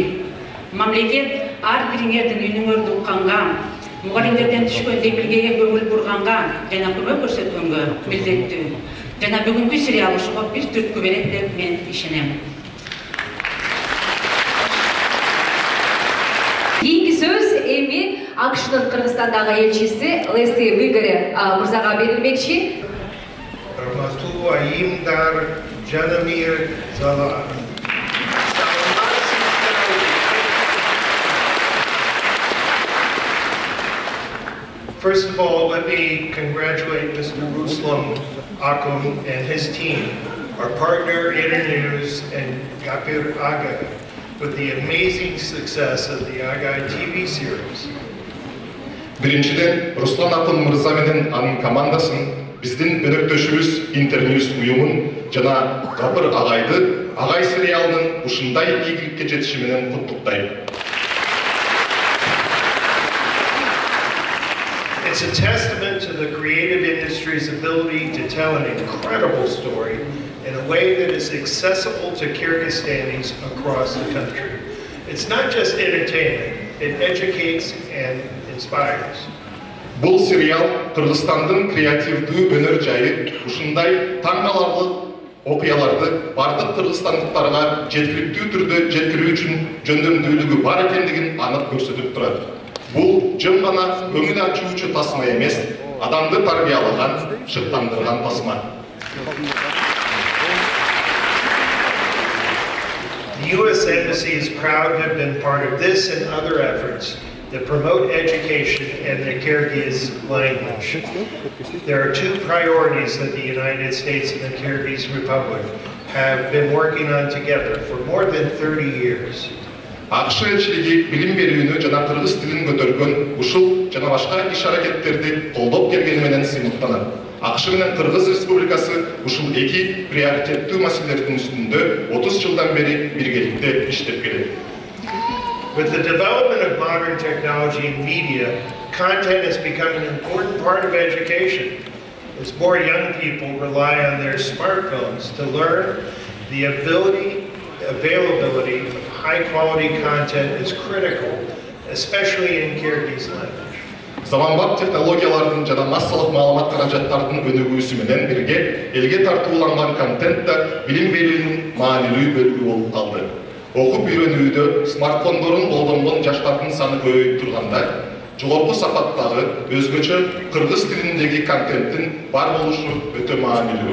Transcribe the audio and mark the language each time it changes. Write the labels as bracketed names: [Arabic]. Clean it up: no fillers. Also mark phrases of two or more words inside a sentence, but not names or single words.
[Kyrgyz] Мамлекет ар бириңердин үнүңөрдү укканга, мугалимдерден түшкөн демилгеге көңүл бурганга жана көмөк көрсөткөнгө милдеттүү. Жана бүгүнкү сериал ушуга бир түрткү берет деп мен ишенем. Кийинки сөз эми АКШнын Кыргызстандагы элчиси Лесли Выгоре мырзага берилмекчи. Rahmatullah ayimдар, Janamir Zala. [English] First of all, let me congratulate Mr. Ruslan Akum and his team, our partner Internews and Gapir Aga, with the amazing success of the Agay TV series. [Kyrgyz] Биринчиден, Руслан Акын мырза менен анын командасын, биздин өнөктөшүбүз Интерньюс уюмун жана Гапыр агайды Агай сериалынын ушундай ийгиликке жетиши менен куттуктайм. [English] It's a testament to the creative industry's ability to tell an incredible story in a way that is accessible to Kyrgyzstanis across the country. It's not just entertainment, it educates and inspires. [Kyrgyz] Бул сериал Кыргызстандын креативдүү өнөр жайы ушундай таң каларлык окуяларды бардык кыргызстандыктарга жеткиликтүү түрдө жеткирүү үчүн жөндөмдүүлүгү бар экендигин анык көрсөтүп турат. Бул жөн гана көңүл ачуучу тасма эмес, адамды тарбиялаган, шыктандырган тасма. [English] The U.S. Embassy is proud to have been part of this and other efforts that promote education and the Kyrgyz language. There are two priorities that the United States and the Kyrgyz Republic have been working on together for more than 30 years. [Kyrgyz] АКШ элчилиги билим берүүнү жана кыргыз тилин көтөргөн ушул жана башка иш-аракеттерди колдоп келгени менен сыймыктанат. АКШ менен Кыргыз Республикасы ушул эки приоритеттүү маселелердин үстүндө 30 жылдан бери биргеликте иштеп келет. [English] With the development of modern technology and media, content has become an important part of education. As more young people rely on their smartphones to learn, the availability of high-quality content is critical, especially in Kyrgyz language. [Kyrgyz] Заманбап технологиялардын жана массалык маалымат каражаттарынын өнүгүүсү менен бирге элге тартууланган контент да билим берүүнүн маанилүү бөлүгү болуп калды. Окуп үйрөнүүдө смартфондорун колдонгон жаштардын саны көбөйүп турганда, жогорку сапаттагы өзгөчө кыргыз тилиндеги контенттин бар болушу өтө маанилүү.